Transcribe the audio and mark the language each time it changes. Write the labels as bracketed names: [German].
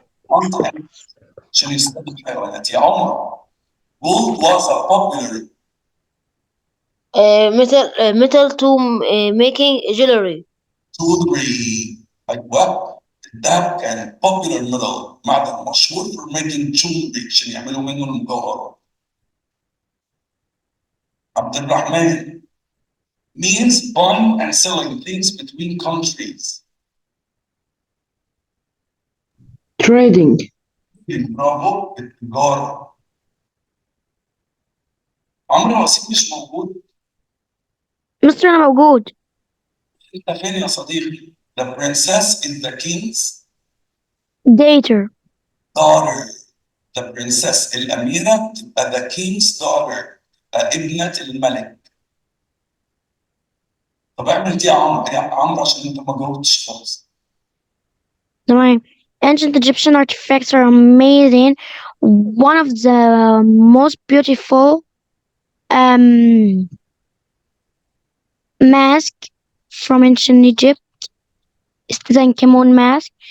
[Arabic] منطق عشان يصطادوا الحيوانات. يا عمر [English] gold was a popular metal to making jewelry. jewelry. [Arabic] أيوة الذهب كان [English] popular metal، [Arabic] معدن مشهور [English] for making jewelry [Arabic] عشان يعملوا منه المجوهرات. [English] عبد الرحمن means buying and selling things between countries. trading. [Arabic] برافو، التجارة. عمرو وسيم مش موجود. مستر أنا موجود. انت فين يا صديقي؟ [English] The princess is the king's Daughter. daughter. The princess [Arabic] الأميرة تبقى [English] the king's daughter، [Arabic] ابنة الملك. طب اعمل دي يا عمرو عشان انت ما جاوبتش خالص. تمام. [English] Ancient Egyptian artifacts are amazing. One of the most beautiful mask from ancient Egypt is the Tutankhamun mask.